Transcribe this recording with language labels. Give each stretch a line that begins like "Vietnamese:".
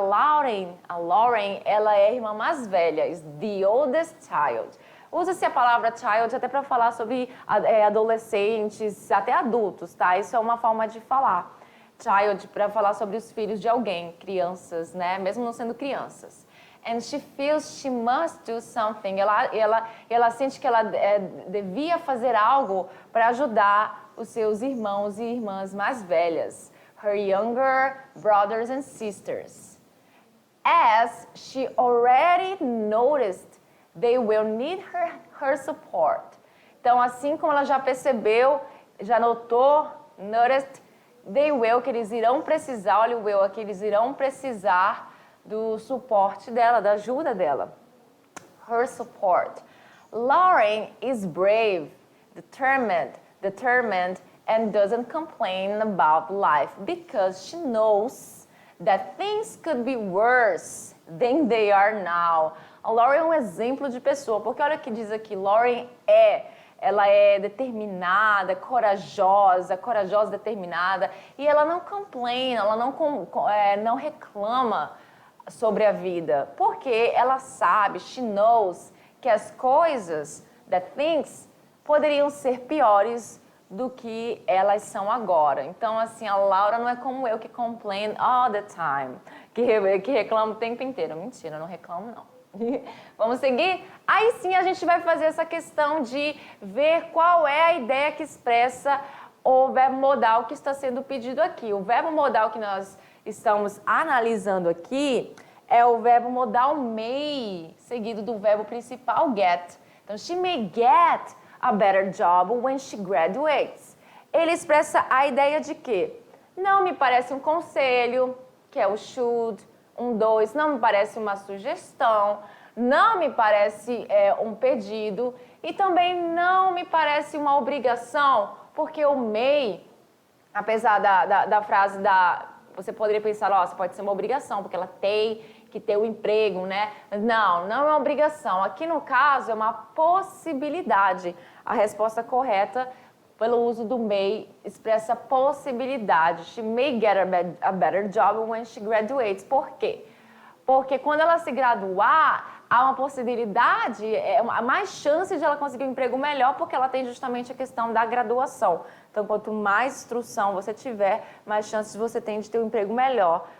Portuguese: A Lauren, ela é a irmã mais velha,
English: is the oldest child.
Portuguese: Usa-se a palavra child até para falar sobre adolescentes, até adultos, tá? Isso é uma forma de falar. Child para falar sobre os filhos de alguém, crianças, né? Mesmo não sendo crianças.
English: And she feels she must do something.
Portuguese: Ela sente que ela devia fazer algo para ajudar os seus irmãos e irmãs mais velhas.
English: Her younger brothers and sisters. As she already noticed, they will need her support.
Portuguese: Então, assim como ela já percebeu, já notou, noticed,
English: they will,
Portuguese: que eles irão precisar, olha o will aqui, eles irão precisar do suporte dela, da ajuda dela.
English: Her support. Lauren is brave, determined, and doesn't complain about life because she knows that things could be worse than they are now.
Portuguese: A Lauren é um exemplo de pessoa, porque olha o que diz aqui, Lauren ela é determinada, corajosa, determinada, e ela não complain, ela não reclama sobre a vida, porque ela sabe,
English: she knows,
Portuguese: que as coisas,
English: that things,
Portuguese: poderiam ser piores do que elas são agora. Então, assim, a Laura não é como eu que
English: complain all the time,
Portuguese: que reclamo o tempo inteiro. Mentira, eu não reclamo não. Vamos seguir? Aí sim a gente vai fazer essa questão de ver qual é a ideia que expressa o verbo modal que está sendo pedido aqui. O verbo modal que nós estamos analisando aqui é o verbo modal may, seguido do verbo principal get.
English: Então, she may get a better job when she graduates.
Portuguese: Ele expressa a ideia de que não me parece um conselho, que é o should, não me parece uma sugestão, não me parece um pedido e também não me parece uma obrigação, porque o may, apesar da frase você poderia pensar, nossa, pode ser uma obrigação, porque ela tem que ter um emprego, né? Não é uma obrigação. Aqui no caso é uma possibilidade. A resposta correta, pelo uso do may, expressa possibilidade.
English: She may get a better job when she graduates.
Portuguese: Por quê? Porque quando ela se graduar, há uma possibilidade, mais chance de ela conseguir um emprego melhor, porque ela tem justamente a questão da graduação. Então, quanto mais instrução você tiver, mais chances você tem de ter um emprego melhor.